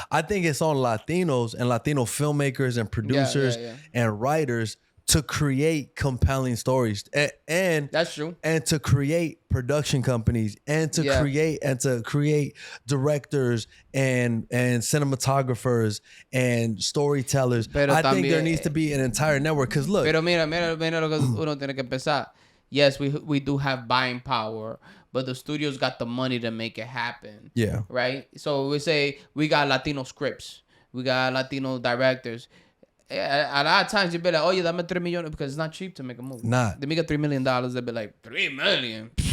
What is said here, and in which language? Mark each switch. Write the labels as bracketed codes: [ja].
[en] I think it's on Latinos and Latino filmmakers and producers and writers to create compelling stories and That's true. and to create production companies and to create directors and cinematographers and storytellers. [es] Pero [en] I think there [es] también- [en] needs to be an entire network, because look, [es] Pero mira lo que uno tiene que pensar. [en] Yes, we do have buying power, but the studios got the money to make it happen. yeah, Right? So we say we got Latino scripts. We got Latino directors. A lot of times you'd be like, oh, yeah, [es] dame [en] $3 million, because it's not cheap to make a movie. Not. They make $3 million, they'd be like, $3 million?